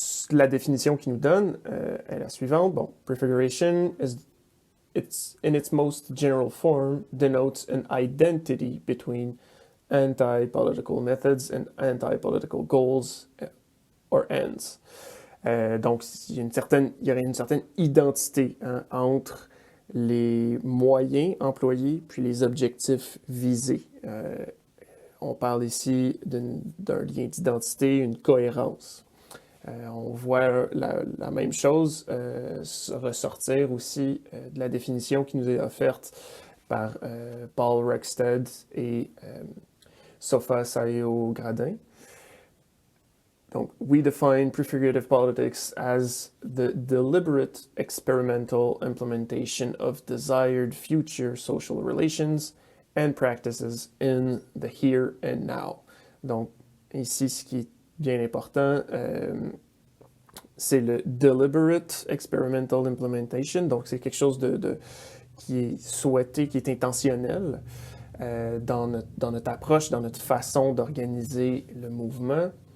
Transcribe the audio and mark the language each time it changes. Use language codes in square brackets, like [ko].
[fr] La définition qu'il nous donne est la suivante. [en] Bon, prefiguration in its most general form denotes an identity between anti-political methods and anti-political goals or ends. [fr] Donc, il y aurait une certaine identité entre les moyens employés puis les objectifs visés. On parle ici d'un lien d'identité, une cohérence. On voit la même chose ressortir aussi de la définition qui nous est offerte par Paul Rexted et Sofa Sayo-Gradin. [en] Donc, we define prefigurative politics as the deliberate experimental implementation of desired future social relations and practices in the here and now. [fr] Donc, ici, ce qui est bien important, c'est le [en] deliberate experimental implementation. [fr] Donc, c'est quelque chose qui est souhaité, qui est intentionnel dans notre approche, dans notre façon d'organiser le mouvement.